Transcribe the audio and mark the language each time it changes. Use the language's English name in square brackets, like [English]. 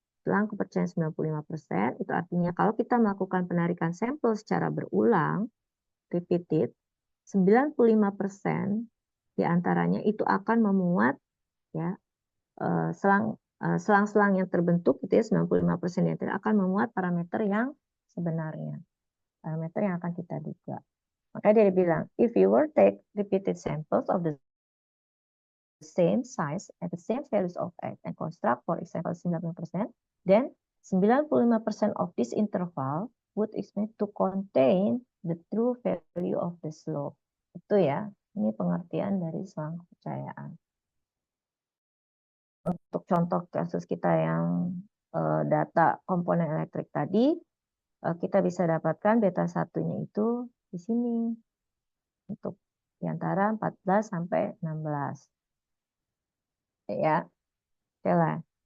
[Indonesian] Selang kepercayaan 95% itu artinya kalau kita melakukan penarikan sampel secara berulang, repeated, 95% diantaranya itu akan memuat ya selang-selang yang terbentuk gitu ya 95% yang akan memuat parameter yang sebenarnya. Parameter yang akan kita duga. Makanya dia bilang, [English] if you were take repeated samples of the same size at the same values of x and construct, for example, 95%, then 95% of this interval would expect to contain the true value of the slope. [Indonesian] Itu ya, ini pengertian dari selang kepercayaan. Untuk contoh kasus kita yang data komponen elektrik tadi, kita bisa dapatkan beta 1-nya itu di sini. untuk di antara 14 sampai 16. Ya, oke lah.